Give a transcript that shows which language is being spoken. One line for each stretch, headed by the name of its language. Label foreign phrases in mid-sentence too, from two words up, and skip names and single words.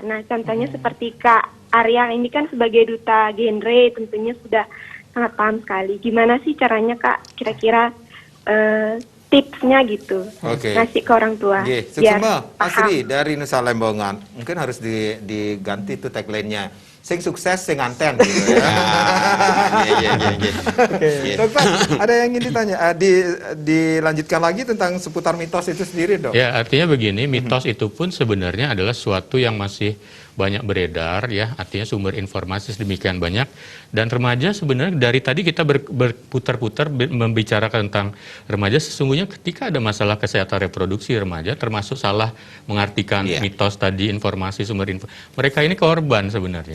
Indonesian: Nah, contohnya seperti Kak Arya ini kan sebagai duta genre tentunya sudah sangat paham sekali. Gimana sih caranya Kak kira-kira tipsnya gitu ngasih ke orang tua? Sukma Asri dari Nusa Lembongan, mungkin harus diganti tuh tagline-nya.
Balinese: Sing sukses, sing anten
Indonesian: gitu ya. Dokter, ada yang ingin ditanya, dilanjutkan lagi tentang seputar mitos itu sendiri, Dok? Ya, artinya begini, mitos itu pun sebenarnya adalah sesuatu yang masih banyak beredar ya, artinya sumber informasi sedemikian banyak, dan remaja sebenarnya dari tadi kita berputar-putar membicarakan tentang remaja, sesungguhnya ketika ada masalah kesehatan reproduksi remaja termasuk salah mengartikan mitos tadi, informasi sumber info, mereka ini korban sebenarnya.